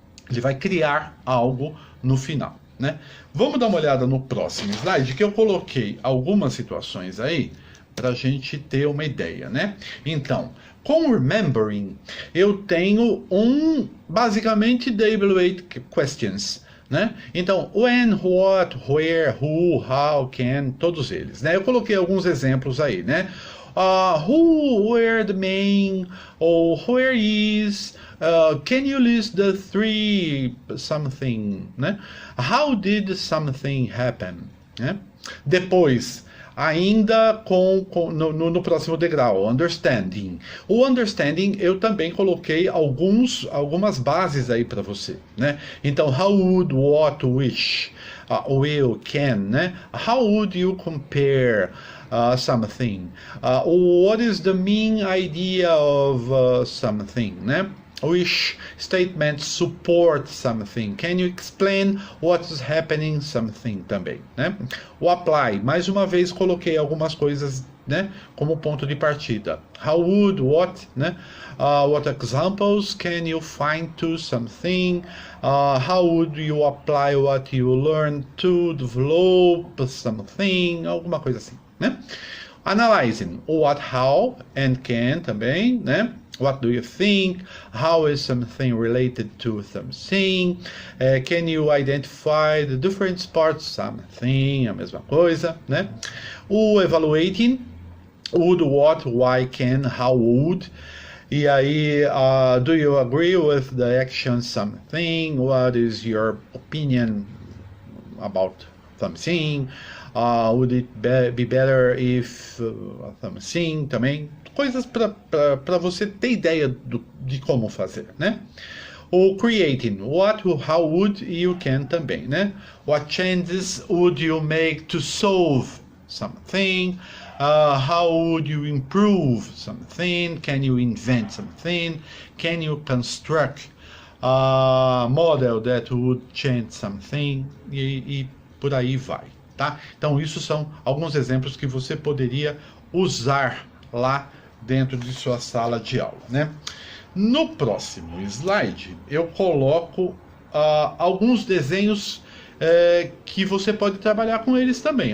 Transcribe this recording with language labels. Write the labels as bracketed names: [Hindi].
[Portuguese] Ele vai criar algo no final, né? Vamos dar uma olhada no próximo slide, que eu coloquei algumas situações aí para a gente ter uma ideia, né? Então, com Remembering, eu tenho basicamente WH questions, né? Então, when, what, where, who, how, can, todos eles, né? Eu coloquei alguns exemplos aí, né? [English] Who were the main, or where is, can you list the three something, né? How did something happen, né? [Portuguese] Depois, ainda no próximo degrau, Understanding. O Understanding eu também coloquei algumas bases aí para você, né? [English] Então, how would, what, which, will, can, né? How would you compare something? What is the main idea of something, né? Which statements support something? Can you explain what is happening something [Portuguese] também, [English] né? [Portuguese] O apply, mais uma vez coloquei algumas coisas, né, como ponto de partida. [English] How would, what, né? What examples can you find to something? How would you apply what you learned to develop something? [Portuguese] Alguma coisa assim, né? [English] Analyzing, what, how, and can também, né? What do you think? How is something related to something? Can you identify the different parts of something? [Portuguese] A mesma coisa, né? [English] O Evaluating, would, what, why, can, how would. [Portuguese] E aí, [English] do you agree with the action something? What is your opinion about something? Would it be better if something [Portuguese] também? Coisas para você ter ideia de como fazer, né? [English] O Creating, what, how would you can também, né? What changes would you make to solve something? How would you improve something? Can you invent something? Can you construct a model that would change something? [Portuguese] E por aí vai, tá? Então, isso são alguns exemplos que você poderia usar lá dentro de sua sala de aula, né? No próximo slide, eu coloco alguns desenhos que você pode trabalhar com eles também.